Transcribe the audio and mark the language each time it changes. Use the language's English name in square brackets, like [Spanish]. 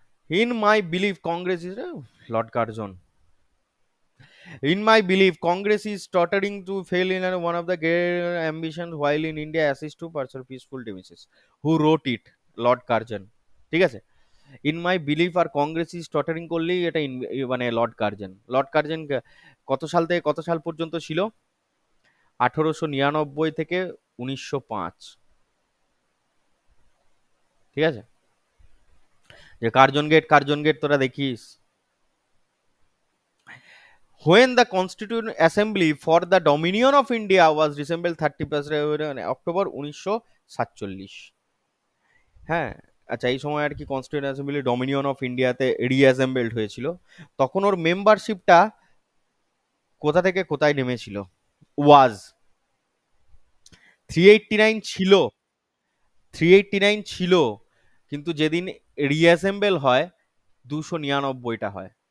[English] In my believe Congress is, Lord Curzon, in my belief congress is tottering to fail in one of the great ambitions while in india assist to pursue peaceful devices, who wrote it? [Bangla] Lord Curzon, ঠিক আছে। In my belief আর Congress is টটারিং করলেই এটা মানে Lord Curzon. Lord Curzon কত সাল থেকে কত সাল পর্যন্ত ছিল? 1899 থেকে 1905, ঠিক আছে। যে কার্জন গেট তোরা দেখিস। [English] When the Constituent Assembly for the Dominion of India was assembled 31st October 1947, হ্যাঁ, [Bangla] আচ্ছা, এই সময় আর কি কনস্টিটিউয়েন্ট অ্যাসেম্বলি ডমিনিয়ন অফ ইন্ডিয়াতে রিঅ্যাসেম্বলড হয়েছিল। তখন ওর মেম্বারশিপটা কোথা থেকে কোথায় নেমেছিল? ওয়াজ 389 ছিল, 389 ছিল, কিন্তু যেদিন রিঅ্যাসেম্বল হয় 299টা হয়।